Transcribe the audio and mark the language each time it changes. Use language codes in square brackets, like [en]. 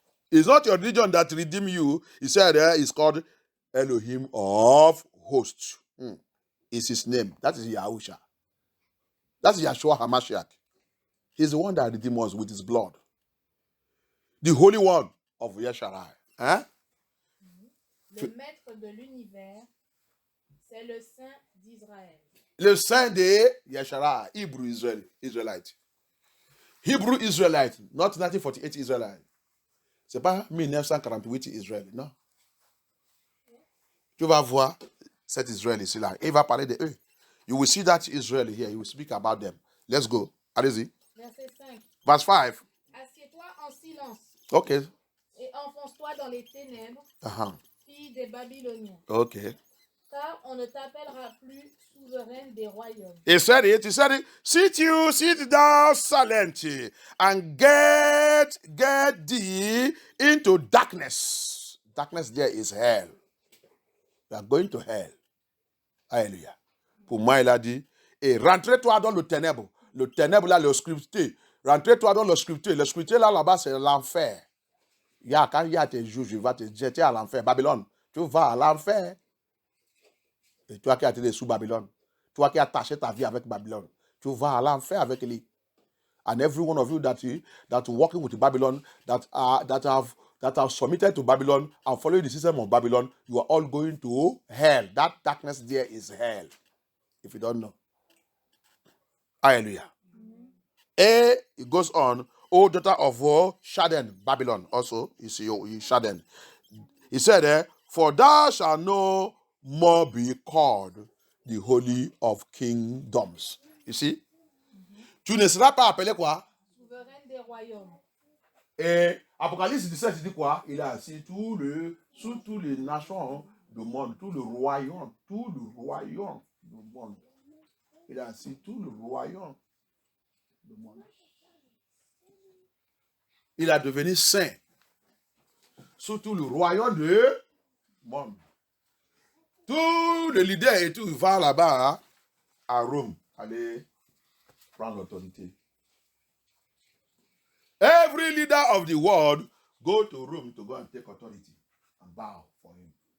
[en] It's not your religion that redeemed you. He said, it's called Elohim of hosts. It's his name. That is Yahusha. That's Yeshua HaMashiach. He's the one that redeemed us with his blood. The Holy One of Yesharai. Hein? [fr] Le maître de l'univers, c'est le Saint d'Israël. Le Saint de Yesharai, Hebrew Israelite. [en] Hebrew Israelite, not 1948 Israelite. [fr] C'est pas 1948 Israël, non. Tu vas voir cet Israël ici là. Il va parler de eux. [en] You will see that Israel here. He will speak about them. Let's go. [fr] Allez-y. Verset 5. [en] Verse 5. [fr] Assieds-toi en silence [en] Okay. [fr] et enfonce-toi dans les ténèbres, Uh-huh. fille des Babyloniens. [en] Okay. [fr] Car on ne t'appellera plus souveraine des royaumes. [en] He said it. Sit thou silent and get thee into darkness. Darkness there is hell. You are going to hell. Hallelujah. [fr] Pour moi, il a dit, et rentrez-toi dans le ténèbre. Le ténèbre là, l'obscurité. Rentrez-toi dans l'obscurité. L'obscurité là-bas, c'est l'enfer. Quand il y a tes juges, il va te jeter à l'enfer. Babylone, tu vas à l'enfer. Et toi qui as été sous Babylone, toi qui as attaché ta vie avec Babylone, tu vas à l'enfer avec lui. [en] And every one of you that working with Babylon, that have submitted to Babylon and following the system of Babylon, you are all going to hell. That darkness there is hell. If you don't know. Hallelujah. And it goes on, O daughter of Shaden, Babylon, also, you see, Shaden. He said, for thou shalt no more be called the Holy of Kingdoms. You see? [fr] Tu ne seras pas appelé quoi? Souveraine des royaumes. Et Apocalypse 17, il dit quoi? Il a assis sous toutes les nations du monde, tout le royaume du monde. Il a assis tout le royaume du monde. Il a devenu saint sous tout le royaume du monde. Tous les leaders et tout vont là-bas à Rome, aller prendre l'autorité. [en] Every leader of the world go to Rome to go and take authority and bow for him.